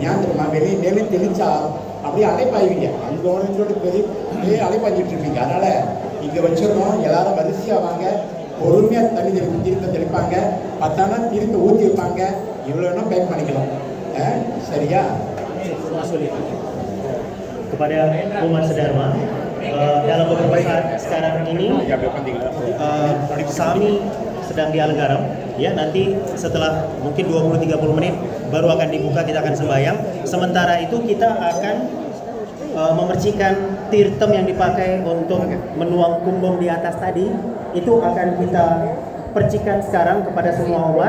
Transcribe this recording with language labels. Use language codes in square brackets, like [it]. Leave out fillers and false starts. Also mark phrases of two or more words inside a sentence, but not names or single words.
[ta] ஏன் தெரியுமா, வெளியே மேலே தெளிச்சா அப்படியே அலைப்பாய்வீங்க, அங்கே ஒன்று பெரிய அலைப்பாஞ்சிட்டு இருப்பீங்க. அதனால இங்கே வச்சிடணும். எல்லாரும் வரிசையாக வாங்க, பொறுமையாக தண்ணி தீர்த்தம் தெளிப்பாங்க. பத்தானா தீர்த்தம் ஊற்றி வைப்பாங்க. இவ்வளோன்னா பேக் பண்ணிக்கலாம். சரியா? [id] Kepada umat sedharma, dalam beberapa saat sekarang ini kami sedang di Aleggaram, ya, nanti setelah mungkin 20-30 menit baru akan dibuka, kita akan sembahyang. Sementara itu kita akan memercikan tirtem yang dipakai untuk menuang kumbang di atas tadi, itu akan kita percikan sekarang kepada semua umat.